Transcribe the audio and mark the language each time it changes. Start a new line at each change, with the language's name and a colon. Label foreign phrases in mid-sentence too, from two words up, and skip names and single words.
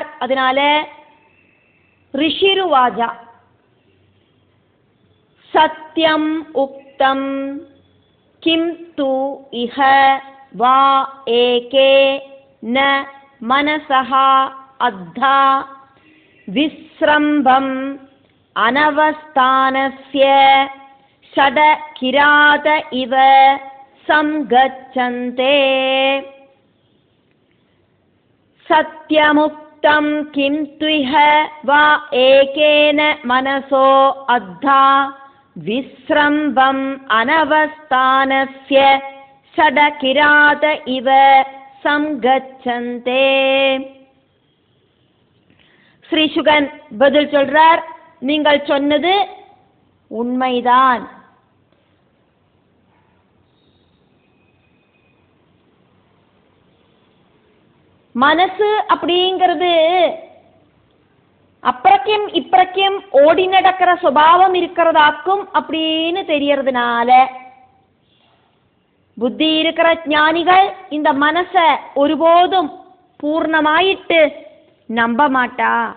Sanskrit: அதனால ऋषिरुवाच सत्यम् उक्तम् किम् तु इह वा एके न मनसः अद्धा विस्रम्भम् अनवस्थानस्य षड किरात इव संगच्छन्ते सत्यमुक्तं किं त्विह वा एकेन मनसो अद्धा विस्रम्भम् अनवस्थानस्य षड किरात इव संगच्छन्ते.
Tamil: ஸ்ரீசுகன் பதில் சொல்றார், நீங்கள் சொன்னது உண்மைதான். மனசு அப்படிங்கிறது அப்புறக்கும் இப்புறக்கும் ஓடி நடக்கிற சுபாவம் இருக்கிறதாக்கும் அப்படின்னு தெரியறதுனால புத்தி இருக்கிற ஞானிகள் இந்த மனசை ஒருபோதும் பூர்ணமாயிட்டு நம்ப மாட்டா.